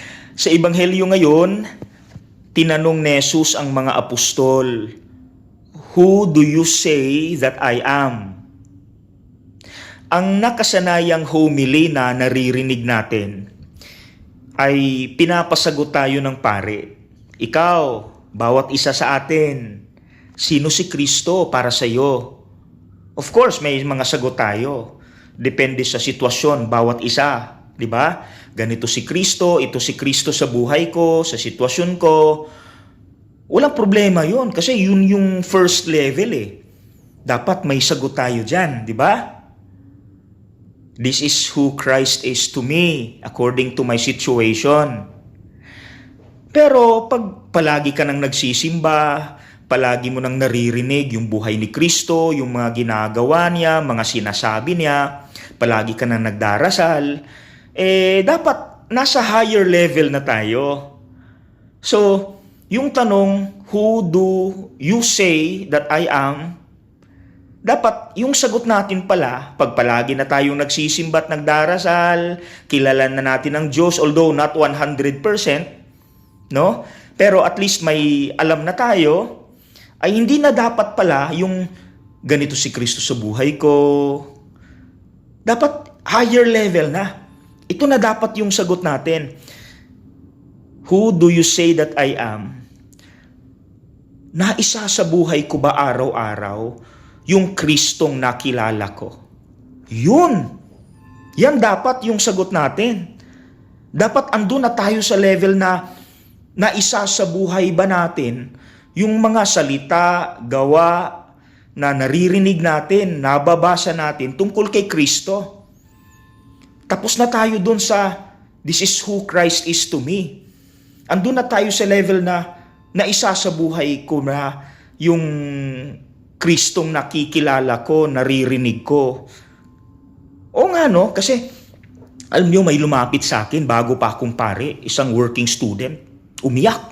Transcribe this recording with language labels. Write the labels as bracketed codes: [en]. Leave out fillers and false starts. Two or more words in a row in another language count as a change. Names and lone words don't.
[tl] Sa Ebanghelyo ngayon, tinanong ni Jesus ang mga apostol, [en] "Who do you say that I am?" [tl] Ang nakasanayang homily na naririnig natin ay pinapasagot tayo ng pare. Ikaw, bawat isa sa atin, sino si Kristo para sa iyo? [en] Of course, [tl] may mga sagot tayo. Depende sa sitwasyon, bawat isa. Di ba? Ganito si Kristo, ito si Kristo sa buhay ko, sa sitwasyon ko. Walang problema yun kasi yun yung [en] first level [tl] eh. Dapat may sagot tayo dyan, di ba? [en] This is who Christ is to me according to my situation. [tl] Pero pag palagi ka nang nagsisimba, palagi mo nang naririnig yung buhay ni Kristo, yung mga ginagawa niya, mga sinasabi niya, palagi ka nang nagdarasal, dapat nasa [en] higher level [tl] na tayo. So, yung tanong, [en] who do you say that I am? [tl] Dapat yung sagot natin pala, pag palagi na tayong nagsisimba at nagdarasal, kilala na natin ang Diyos, [en] although not 100%, [tl] no? Pero at least may alam na tayo, ay hindi na dapat pala yung ganito si Kristo sa buhay ko. Dapat [en] higher level [tl] na. Ito na dapat yung sagot natin. [en] Who do you say that I am? [tl] Naisa sa buhay ko ba araw-araw yung Kristong nakilala ko? Yun! Yan dapat yung sagot natin. Dapat andun na tayo sa level na naisa sa buhay ba natin yung mga salita, gawa na naririnig natin, nababasa natin tungkol kay Kristo. Tapos na tayo dun sa [en] this is who Christ is to me. [tl] Andun na tayo sa level na naisa sa buhay ko na yung Kristong nakikilala ko, naririnig ko. O nga no, kasi alam niyo may lumapit sa akin bago pa akong pare, isang [en] working student, [tl] umiyak.